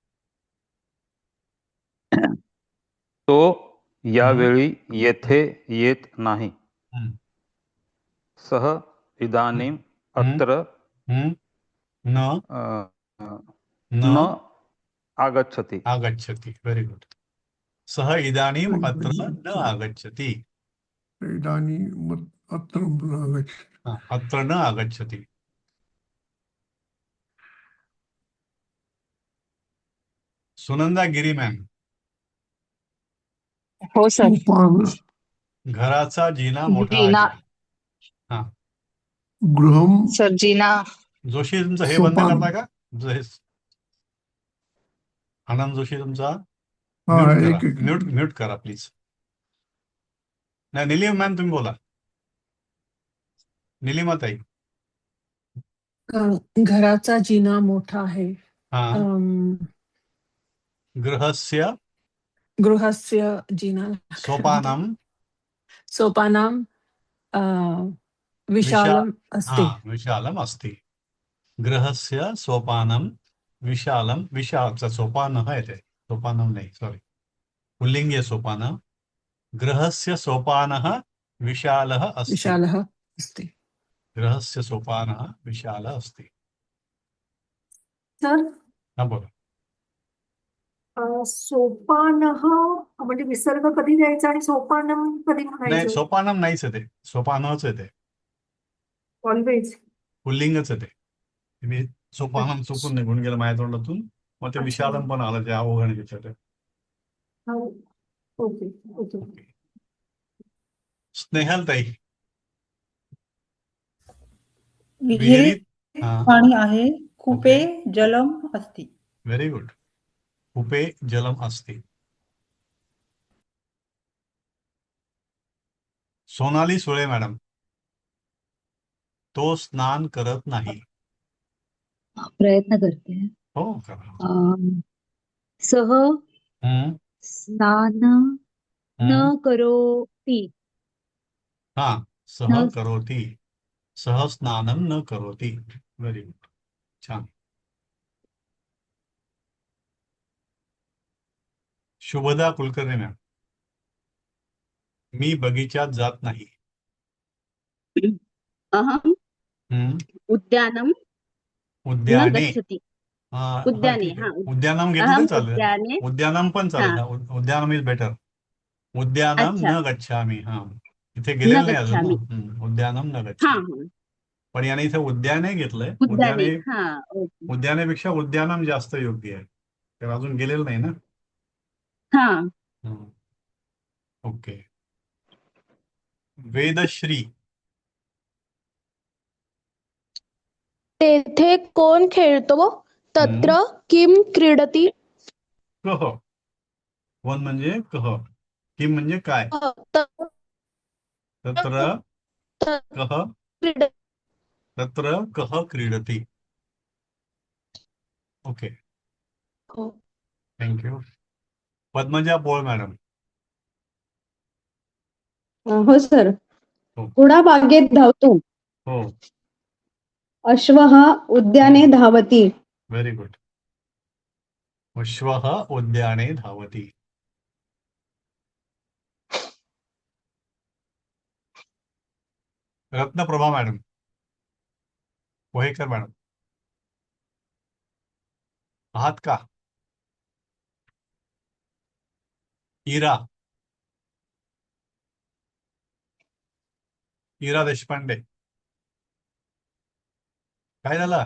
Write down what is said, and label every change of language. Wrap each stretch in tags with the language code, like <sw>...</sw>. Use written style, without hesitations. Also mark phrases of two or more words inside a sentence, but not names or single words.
<mr>तो यावेळी येथे येत नाही.</mr> <sa>सः इदानीम् अत्र न न न आगच्छति. आगच्छति.</sa> <en>very good.</en> <sa>सः इदानीम् अत्र न आगच्छति. इदानीम् अत्र न अत्र न आगच्छति.</sa> <mr>सुनंदा गिरी मॅम, हो सर।</mr> <sa>सोपान</sa> <mr>घराचा जिना मोठा जिना आहे. हा,</mr> <sa>गृहं</sa> <mr>सर जिना जोशी तुमचं हे बंद</mr> <sa>सोपान.</sa> <mr>करता का? तुमचं हे आनंद जोशी तुमचा हा, म्यूट करा. एक म्यूट करा प्लीज. नाही, निलिमा मॅम तुम्ही बोला. निलिमा ताई. घराचा जिना मोठा आहे. हा, अं,</mr> <sa>गृहस्य गृहस्य जिना सोपानम सोपानां विशालम् अस्ति। विशालम अस्ति. गृहस्य सोपानम विशालम.</sa> <mr>विशालचं सोपान आहे ते. सोपानम नाही, सॉरी, पुल्लिंगी आहे सोपान.</mr> <sa>गृहस्य सोपानः विशालः अस्ति. विशालः अस्ति. गृहस्य सोपानः विशालः अस्ति.</sa> <mr>सर हा बोला. सोपानः म्हणजे विसर्ग कधी द्यायचा आणि सोपानम कधी नाही, म्हणायचं? सोपानम नाहीच आहे ते, सोपानच आहे ते, ऑलवेज. पुल्लिंगच आहे ते. मी सोपानम चुकून निघून गेलं माझ्या तोंडातून, मग ते अच्छा. विशालम पण आलं त्या अवघड विचार. ओके ओके. स्नेहलताई, विहिरीत हा, पाणी आहे.</mr> <sa>कूपे जलम अस्ति.</sa> <en>very good.</en> <sa>कूपे जलम अस्ति.</sa> <mr>सोनाली सुळे मॅडम, तो स्नान करत नाही. प्रयत्न करते. हो करा.</mr> <sa>सह हम्म, स्नान न हम्म. करोति. हा, सह करोति, सह स्नानं न करोति.</sa> <en>very good,</en> <mr>छान. शुभदा कुलकर्णी मॅम, मी बगीचात जात नाही.</mr> <sa>अहम हम्म, उद्यानं न उद्याने. गच्छति.</sa> <mr>हा,</mr> <sa>उद्याने,</sa> <mr>ठीक आहे. हा. उद्यानम घेतलं</mr> <sa>अहम</sa> <mr>तर चालेल.</mr> <sa>उद्याने.</sa> <mr>उद्यानम पण चालेल. हा.</mr> <en>उद्यानम is better. उद्यानम</en> <mr>अच्छा.</mr> <sa>न गच्छामी.</sa> <mr>हा, इथे</mr> <sa>न</sa> <mr>गेलेलं नाही अजून ना.</mr> <sa>गच्छामी. उद्यानम न</sa> <mr>हा</mr> <sa>गच्छामी.</sa> <mr>हा. पण याने इथे उद्याने घेतलंय. उद्याने. हा. ओके. उद्यानेपेक्षा उद्यानम जास्त योग्य आहे. तर अजून गेलेलं नाही ना. हा. हम्म. ओके. वेदश्री, तेथे कोण खेळतो</mr> <sa>तत्र किम क्रीडती. कह.</sa> <mr>कोण म्हणजे कह, किम म्हणजे काय.</mr> <sa>तत्र कह, क्रीडती. तत्र कह क्रीडती.</sa> <mr>ओके, हो. थँक्यू. पद्मजा पोळ मॅडम. हो सर. हो. घोडा बागेत धावतो. हो,</mr> <sa>अश्वः उद्याने धावति.</sa> <en>very good.</en> <sa>अश्वः उद्याने धावति.</sa> <mr>रत्नप्रभा मॅडम, वहेकर मॅडम, आहात का? इरा, इरा देशपांडे. काय झालं?</mr>